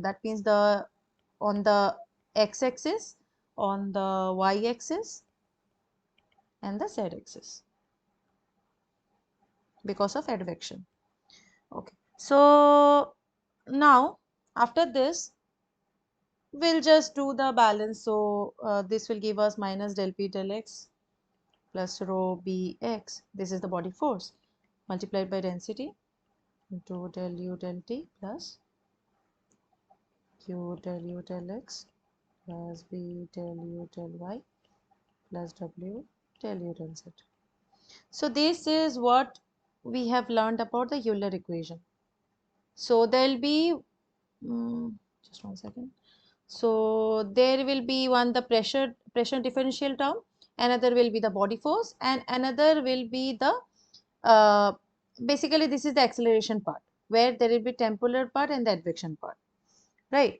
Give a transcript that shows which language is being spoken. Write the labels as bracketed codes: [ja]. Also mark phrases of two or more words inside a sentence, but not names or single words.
[en] That means the on the x-axis, on the y-axis, and the z-axis because of advection. Okay. So now after this, we'll just do the balance. So this will give us minus del p del x plus rho bx. This is the body force multiplied by density into del u del t plus q del u del x plus b del u del y plus w del u del z. So this is what we have learned about the Euler equation. So there will be just one second. So there will be one the pressure differential term, another will be the body force, and another will be the uh, basically this is the acceleration part where there will be temporal part and the advection part, right?